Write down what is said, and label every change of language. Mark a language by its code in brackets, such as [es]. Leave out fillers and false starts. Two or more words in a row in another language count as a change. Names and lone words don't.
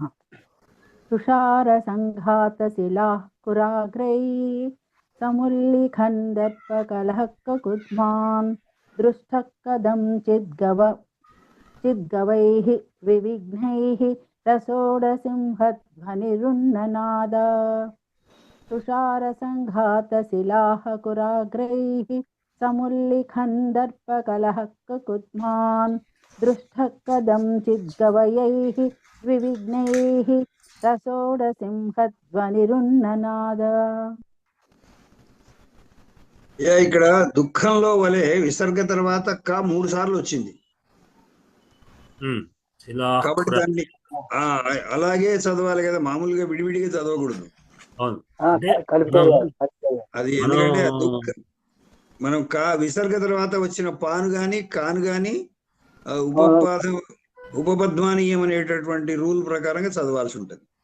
[sa] తుషార సంఘాత శిలాః కురాగ్రైః సముల్లిఖన్ దర్పకలః కకుద్మాన్ దృష్టః చిద్గవైః వివిఘ్నైః రసోఢసింహధ్వనిరున్ననాద. तुषारसङ्घातशिलाः कुराग्रैः समुल्लिखन्दर्पकलः ककुद्मान् दृष्टः कदञ्चिद्गवयैः विविघ्नैः रसोडसिंहध्वनिरुन्ननाद. [te] ఇక్కడ దుఃఖంలో వలె విసర్గ తర్వాత క 3 సార్లు వచ్చింది కాబట్టి దాన్ని అలాగే చదవాలి కదా, మామూలుగా విడివిడిగా చదవకూడదు. అది ఎందుకంటే మనం విసర్గ తర్వాత వచ్చిన పాను గాని కాను గాని ఉపపద్మానీయం అనేటటువంటి రూల్ ప్రకారంగా చదవాల్సి ఉంటుంది.